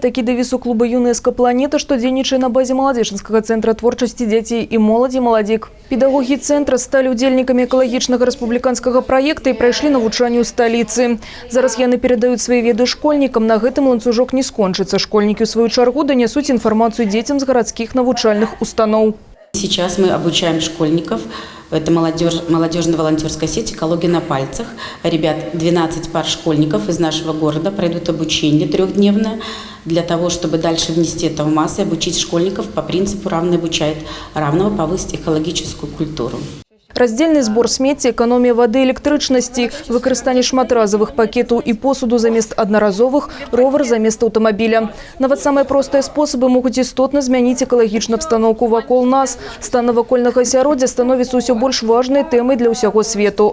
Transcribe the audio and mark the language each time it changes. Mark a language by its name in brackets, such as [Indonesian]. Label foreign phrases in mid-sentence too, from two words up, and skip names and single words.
[Belarusian] Такі дэвіз у клуба ЮНЕСКО «Планета», што дзейнічае на базе Маладзечанскага цэнтра творчасці дзяцей і моладзі «Маладзік». Педагогі цэнтра сталі ўдзельнікамі экалагічнага рэспубліканскага праекта і прайшлі навучанне ў сталіцы. Зараз яны перадаюць свае веды школьнікам. На гэтым ланцужок не скончыцца. Школьнікі ў сваю чаргу данясуць інфармацыю дзецям з гарадскіх навучальных устаноў. [Russian] Сейчас мы обучаем школьников. Это молодежно-волонтерская сеть «Экология на пальцах». Ребят, 12 пар школьников из нашего города пройдут обучение трехдневное для того, чтобы дальше внести это в массы и обучить школьников по принципу «равный обучает равного», повысить экологическую культуру. [Belarusian] Раздзельны збор смецця, эканомія вады, электрычнасці, выкарыстанне шматразовых пакетаў і посуду замест аднаразовых, ровар замест аўтамабіля. Нават самыя простыя спосабы могуць істотна змяніць экалагічную абстаноўку вакол нас. Стан навакольнага асяроддзя становіцца ўсё больш важнай тэмай для ўсяго свету.